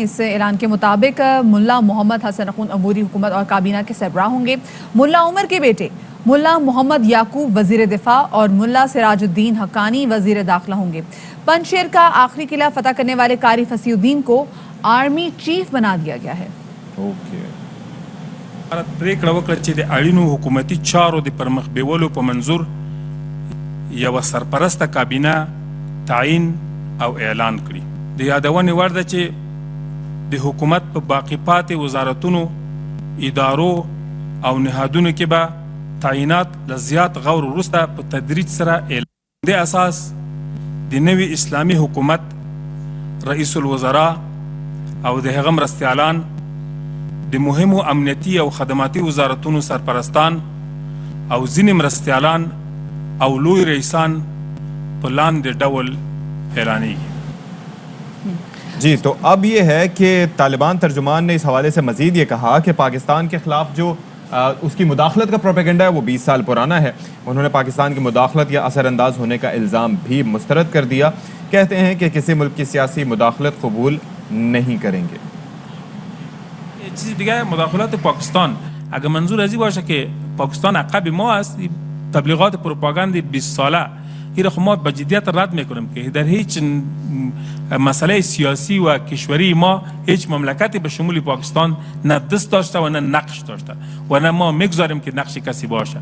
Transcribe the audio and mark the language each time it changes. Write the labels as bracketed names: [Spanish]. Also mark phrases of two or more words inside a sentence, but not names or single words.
[Urdu] اس اعلان کے مطابق ملا محمد حسن اخون عبوری حکومت اور کابینہ کے سربراہ ہوں گے. ملا عمر کے بیٹے ملا محمد یعقوب وزیر دفاع اور ملا سراج الدین حقانی وزیر داخلہ ہوں گے. پنجشیر کا آخری قلعہ فتح کرنے والے قاری فصیح الدین کو آرمی چیف بنا دیا گیا ہے. اوکے. [Pashto] پریکړه وکړه چې د اړینو حکومتي چارو د پرمخ بیولو په منظور یوه سرپرسته کابینه تعیین او اعلان کړي. د یادونې وړ ده چې د حکومت په باقي پاتې وزارتونو، ادارو او نهادونو کې به تعیینات له زیات غور وروسته په تدریج سره اعلان د اساس د نوي اسلامي حکومت رئیس الوزراء او د هغه مرستیالان، د مهمو امنیتي او خدماتي وزارتونو سرپرستان او ځینې مرستیالان او لوی رئیسان په لاندې ډول اعلانېږي. [Urdu] جی تو اب یہ ہے کہ طالبان ترجمان نے اس حوالے سے مزید یہ کہا کہ پاکستان کے خلاف جو اس کی مداخلت کا پروپیگنڈا ہے وہ 20 سال پرانا ہے. انہوں نے پاکستان کی مداخلت یا اثر انداز ہونے کا الزام بھی مسترد کر دیا. کہتے ہیں کہ کسی ملک کی سیاسی مداخلت قبول نہیں کریں گے. [Persian] چیزی دیگه مداخلات پاکستان اگر منظور ازی باشه که پاکستان عقب ما است، تبلیغات پروپاگاند 20 ساله این را ما با جدیت رد میکنیم که در هیچ مسئله سیاسی و کشوری ما هیچ مملکتی به شمول پاکستان نه دست داشته و نه نقش داشته و نه ما میگذاریم که نقش کسی باشه.